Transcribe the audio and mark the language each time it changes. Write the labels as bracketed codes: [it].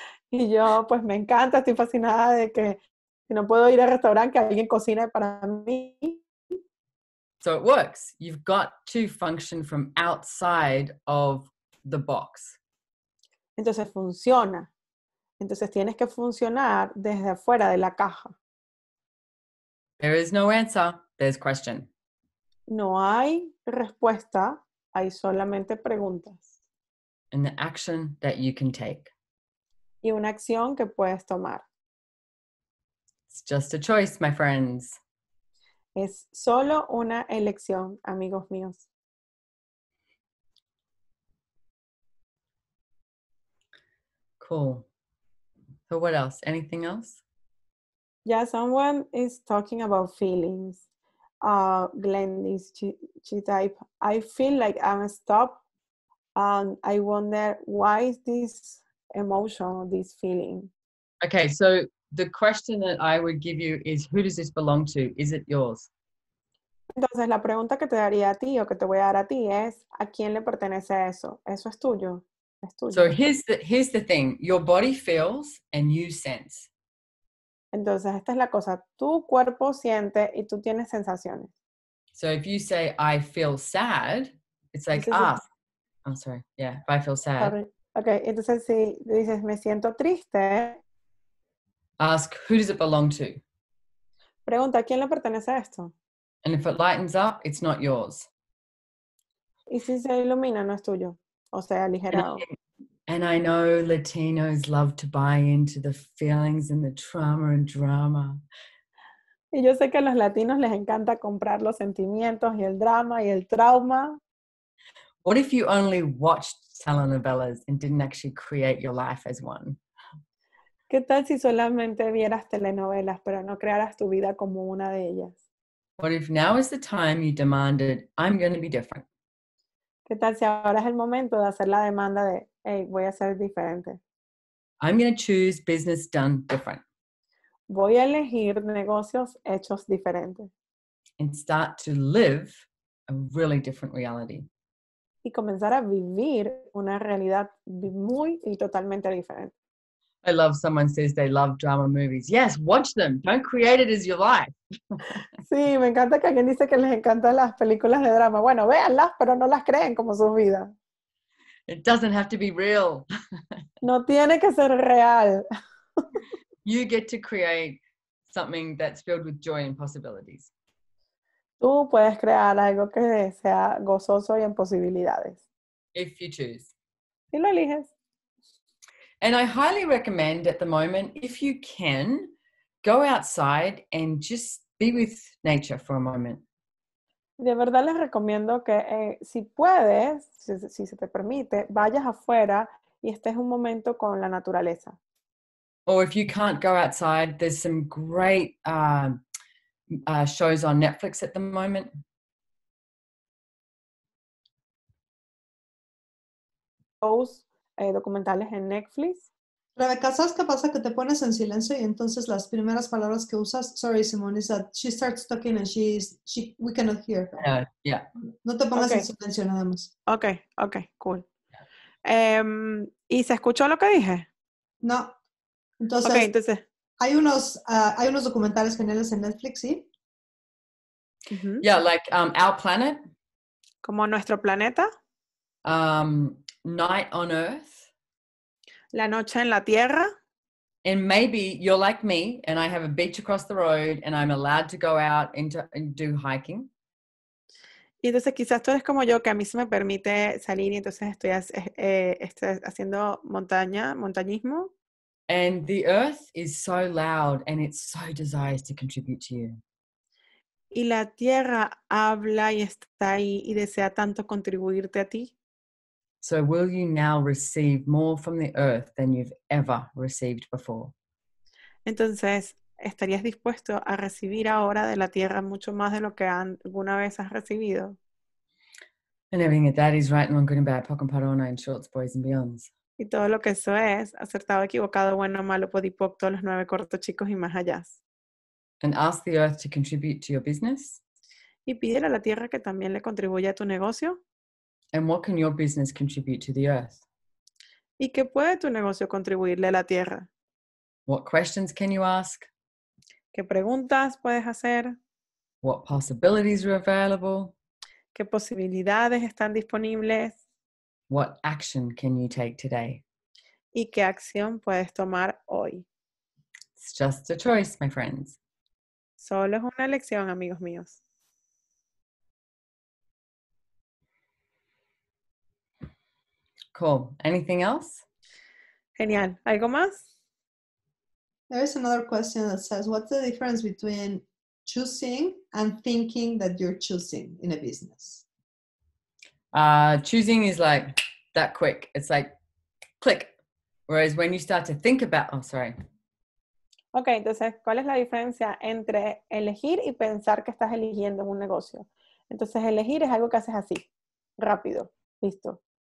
[es] Y yo, pues me encanta, estoy fascinada de que si no puedo ir al restaurante, que alguien cocine para mí. [en] So it works. You've got to function from outside of the box. [es] Entonces funciona. Entonces tienes que funcionar desde afuera de la caja. [en] There is no answer, there's question. [es] No hay respuesta, hay solamente preguntas. [en] And the action that you can take. [es] Y una acción que puedes tomar. [en] It's just a choice, my friends. [es] Es solo una elección, amigos míos. [en] Cool. So what else? Anything else? Yeah, someone is talking about feelings. Glennis, she typed, I feel like I'm stuck and I wonder why is this emotion, this feeling? Okay, so the question that I would give you is, who does this belong to? Is it yours? [es] Entonces, la pregunta que te daría a ti o que te voy a dar a ti es, ¿a quién le pertenece eso? ¿Eso es tuyo? ¿Es tuyo? [en] So here's the thing. Your body feels and you sense. [es] Entonces, esta es la cosa. Tu cuerpo siente y tú tienes sensaciones. [en] So if you say, I feel sad, it's like, [es] Entonces, [en] oh, sorry. Yeah, if I feel sad. [es] sorry. Ok, entonces si dices, me siento triste, [en] Ask, who does it belong to? [es] pregunta, ¿a quién le pertenece esto? [en] And if it lightens up, it's not yours. [es] Y si se ilumina, no es tuyo. O sea, aligerado. [en] And I know Latinos love to buy into the feelings and the trauma and drama. [es] Y yo sé que a los latinos les encanta comprar los sentimientos y el drama y el trauma. [en] What if you only watched telenovelas and didn't actually create your life as one? [es] ¿Qué tal si solamente vieras telenovelas, pero no crearas tu vida como una de ellas? [en] What if now is the time you demanded, I'm going to be different? [es] ¿Qué tal si ahora es el momento de hacer la demanda de, hey, voy a ser diferente? [en] I'm going to choose business done different. [es] Voy a elegir negocios hechos diferentes. [en] And start to live a really different reality. [es] Y comenzar a vivir una realidad muy y totalmente diferente. [en] I love someone says they love drama movies. Yes, watch them. Don't create it as your life. [es] Sí, me encanta que alguien dice que les encantan las películas de drama. Bueno, véanlas, pero no las creen como su vida. [en] It doesn't have to be real. [es] No tiene que ser real. [en] You get to create something that's filled with joy and possibilities. [es] Tú puedes crear algo que sea gozoso y en posibilidades. [en] If you choose. [es] Si lo eliges. [en] And I highly recommend at the moment, if you can, go outside and just be with nature for a moment. [es] De verdad les recomiendo que si puedes, si se te permite, vayas afuera y estés un momento con la naturaleza. [en] Or if you can't go outside, there's some great shows on Netflix at the moment. [es] Shows, documentales en Netflix. Rebeca, ¿sabes qué pasa? Que te pones en silencio y entonces las primeras palabras que usas, [en] sorry Simone, is that she starts talking and we cannot hear her. Yeah. [es] No te pongas [en] Okay. [es] en silencio nada más. Ok, cool. ¿Y se escuchó lo que dije? No. Entonces, Ok, entonces. hay unos documentales geniales en Netflix, ¿sí? [en] Yeah, like Our Planet. [es] Como nuestro planeta. [en] Night on Earth. [es] La noche en la tierra. [en] And maybe you're like me and I have a beach across the road and I'm allowed to go out and do hiking. [es] Y entonces quizás tú eres como yo, que a mí se me permite salir y entonces estoy haciendo montañismo. [en] And the earth is so loud and it so desires to contribute to you. [es] Y la tierra habla y está ahí y desea tanto contribuirte a ti. [en] So will you now receive more from the earth than you've ever received before? [es] Entonces, ¿estarías dispuesto a recibir ahora de la tierra mucho más de lo que alguna vez has recibido? [en] And everything that is right, wrong, good and bad, poc and parona, and shorts, boys and beyonds. [es] Y todo lo que eso es, acertado, equivocado, bueno, malo, podipoc, todos los 9 cortos, chicos y más allá. [en] And ask the earth to contribute to your business. [es] Y pídele a la tierra que también le contribuya a tu negocio. [en] And what can your business contribute to the earth? [es] ¿Y qué puede tu negocio contribuirle a la tierra? [en] What questions can you ask? [es] ¿Qué preguntas puedes hacer? [en] What possibilities are available? [es] ¿Qué posibilidades están disponibles? [en] What action can you take today? [es] ¿Y qué acción puedes tomar hoy? [en] It's just a choice, my friends. [es] Solo es una elección, amigos míos. [en] Cool. Anything else? [es] Genial. ¿Algo más? [en] There is another question that says, what's the difference between choosing and thinking that you're choosing in a business? Choosing is like that quick. It's like click. Whereas when you start to think about, [es] Ok, entonces, ¿cuál es la diferencia entre elegir y pensar que estás eligiendo en un negocio? Entonces, elegir es algo que haces así, rápido, listo.